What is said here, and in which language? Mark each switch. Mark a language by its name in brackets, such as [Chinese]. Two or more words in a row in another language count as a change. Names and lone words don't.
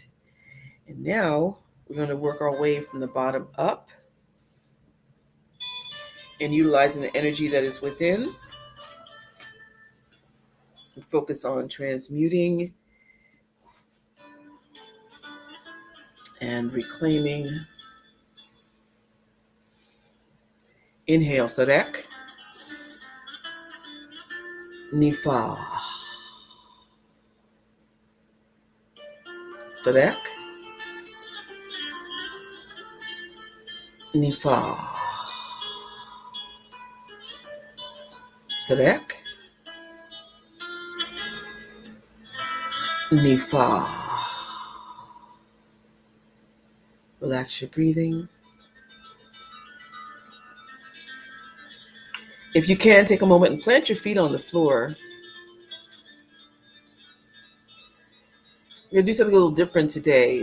[English] And now we're going to work our way from the bottom up and utilizing the energy that is within. And focus on transmuting and reclaiming. Inhale, [Ancient Egyptian] Sadek. Nifa. Sadek. Nifa. Sadek. Nifa. [English] Relax your breathing. If you can, take a moment and plant your feet on the floor. We're going to do something a little different today.